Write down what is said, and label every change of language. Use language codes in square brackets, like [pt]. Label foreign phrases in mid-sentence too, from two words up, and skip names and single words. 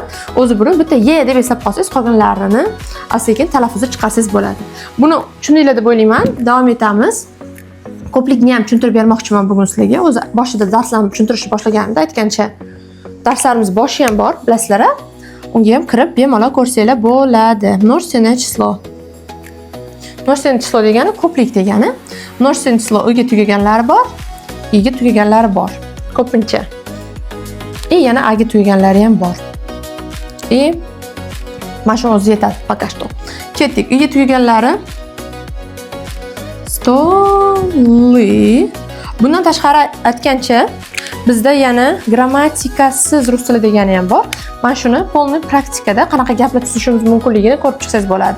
[uz] O'zi buni bitta ye deb eslab qolsangiz, qolganlarini asta-sekin talaffuzda chiqarsangiz bo'ladi. Buni tushundinglar deb o'ylayman. Davom etamiz. Ko'plikni ham tushuntirib bermoqchiman bugun sizlarga. O'zi boshida darslarni tushuntirishni boshlaganimda aytgancha, darslarimiz boshi ham bor, bilasizlar. Unga ham kirib bemalol ko'rsanglar bo'ladi. [ru] Множественное число. Множественное число [uz] degani ko'plik degani. [ru] Множественное число [uz] o'ga tugaganlari bor, i'ga tugaganlari bor. Ko'pincha. Yana a'ga tugaganlari ham bor. Mana shu o'zi yetadi [ru] пока что. [uz] Ketdik. I'ga tugaganlari stoly. Bundan tashqari aytgancha, bizda yana grammatikasiz rus tili degani ham bor. Mana shuni полный praktikada qanaqa gaplar tuzishimiz mumkinligini ko'rib chiqsangiz bo'ladi.